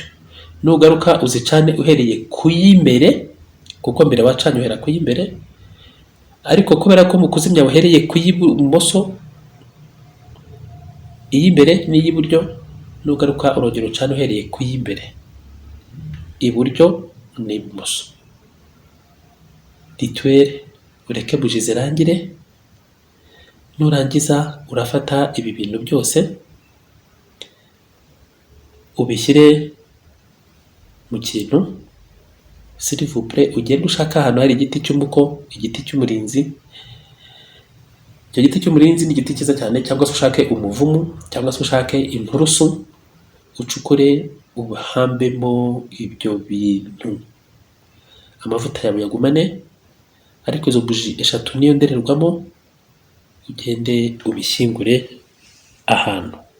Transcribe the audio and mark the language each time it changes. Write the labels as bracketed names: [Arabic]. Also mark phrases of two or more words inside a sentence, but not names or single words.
[Kinyarwanda] Nugaruka uzicane uhereye ku y'imbere, kuko mbere wacanye uhera ku y'imbere, ariko kubera ko mu kuzimya uhereye ku y'ibumoso, iy'imbere n'iy'iburyo, nugaruka urongera ucane uhereye ku y'imbere, iburyo n'ibumoso. Rituel ureke buji zirangire. Nurangiza urafata ibi bintu byose ubishyire mu kintu, [French] s'il vous plaît, [Kinyarwanda] ugende ushaka ahantu hari igiti cy'umuko, igiti cy'umurinzi. Icyo giti cy'umurinzi ni igiti cyiza cyane, cyangwa se ushake umuvumu, cyangwa se ushake inturusu, ucukure ubahambemo ibyo bintu. Amavuta yawe yagumane, ariko izo buji eshatu niyo ndorerwamo ugende ubishyingure ahantu.